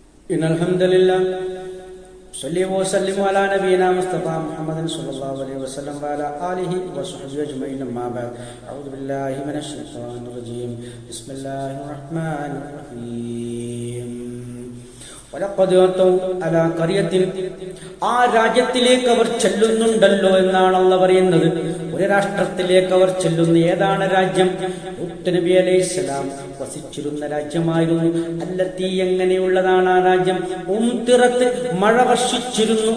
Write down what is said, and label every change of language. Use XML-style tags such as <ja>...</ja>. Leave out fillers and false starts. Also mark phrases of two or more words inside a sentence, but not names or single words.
<ar>إن الحمد لله صلى وسلم على نبينا مصطفى محمد صلى الله عليه وسلم وعلى آله وصحبه أجمعين أما بعد أعوذ بالله من الشيطان الرجيم بسم الله الرحمن الرحيم ولقد أتوا على قرية</ar> <ml>ആ രാജ്യത്തിലേക്ക് അവർ ചെല്ലുന്നുണ്ടല്ലോ എന്നാണ് അല്ലാഹു പറയുന്നത്. ഒരു രാഷ്ട്രത്തിലേക്ക് അവർ ചെല്ലുന്ന ഏതാണ് രാജ്യം? നബി അലൈഹിസ്സലാം വസിച്ചിരുന്ന രാജ്യമായിരുന്നു. അല്ലത്തി എങ്ങനെയുള്ളതാണ് ആ രാജ്യം? ഉംതിറത്ത് മഴ വർഷിച്ചിരുന്നു.</ml>